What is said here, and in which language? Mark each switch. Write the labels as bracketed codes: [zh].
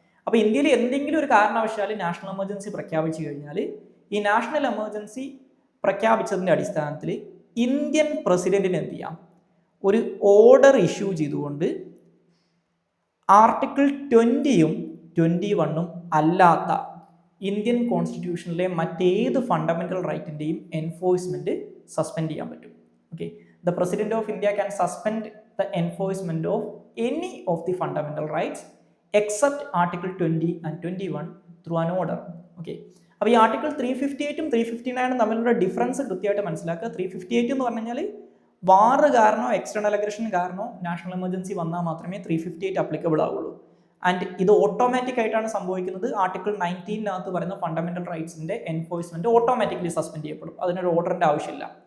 [ml] അപ്പോൾ ഇന്ത്യയിൽ എന്തെങ്കിലും ഒരു കാരണവശാൽ നാഷണൽ എമർജൻസി പ്രഖ്യാപിച്ചു കഴിഞ്ഞാൽ ഈ നാഷണൽ എമർജൻസി പ്രഖ്യാപിച്ചതിൻ്റെ അടിസ്ഥാനത്തിൽ ഇന്ത്യൻ പ്രസിഡന്റിന് എന്ത് ചെയ്യാം, ഒരു ഓർഡർ ഇഷ്യൂ ചെയ്തുകൊണ്ട് ആർട്ടിക്കിൾ 20-യും 21-ഉം അല്ലാത്ത ഇന്ത്യൻ കോൺസ്റ്റിറ്റ്യൂഷനിലെ മറ്റേത് ഫണ്ടമെന്റൽ റൈറ്റിൻ്റെയും എൻഫോഴ്സ്മെന്റ് സസ്പെൻഡ് ചെയ്യാൻ പറ്റും. Okay, [en] The president of India can suspend the enforcement of any of the fundamental rights except Article 20 and 21 through an order. [ml] Okay, അപ്പോൾ ഈ ആർട്ടിക്കിൾ 358 359 തമ്മിലുള്ള ഡിഫറൻസ് കൃത്യമായിട്ട് മനസ്സിലാക്കുക. 358 എന്ന് പറഞ്ഞു കഴിഞ്ഞാൽ വാർ കാരണോ എക്സ്റ്റേണൽ അഗ്രഷൻ കാരണോ നാഷണൽ എമർജൻസി വന്നാൽ മാത്രമേ 358 അപ്ലിക്കബിൾ ആവുള്ളൂ. ആൻഡ് ഇത് ഓട്ടോമാറ്റിക് ആയിട്ടാണ് സംഭവിക്കുന്നത്. ആർട്ടിക്കിൾ 19 പറയുന്ന ഫണ്ടമെന്റൽ റൈറ്റ്സിന്റെ എൻഫോഴ്സ്മെന്റ് ഓട്ടോമാറ്റിക്കലി സസ്പെൻഡ് ചെയ്യപ്പെടും, അതിനൊരു ഓർഡറിന്റെ ആവശ്യമില്ല.